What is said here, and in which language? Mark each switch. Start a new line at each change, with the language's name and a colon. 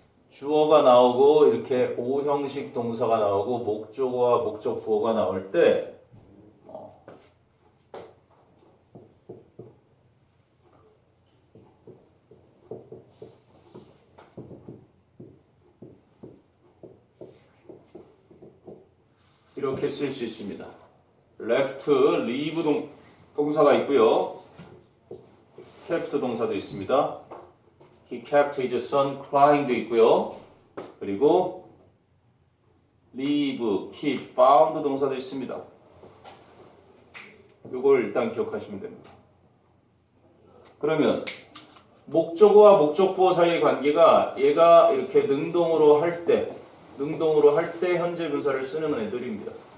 Korean: 주어가 나오고 이렇게 오형식 동사가 나오고 목적어와 목적보어가 나올 때 이렇게 이렇게 쓸 수 있습니다. left, leave 동사가 있고요. kept 동사도 있습니다.
English: He kept his son crying
Korean: 도 있고요. 그리고 leave, keep, found 동사도 있습니다. 이걸 일단 기억하시면 됩니다. 그러면 목적어와 목적보어 사이의 관계가 얘가 이렇게 능동으로 할 때 현재 분사를 쓰는 애들입니다.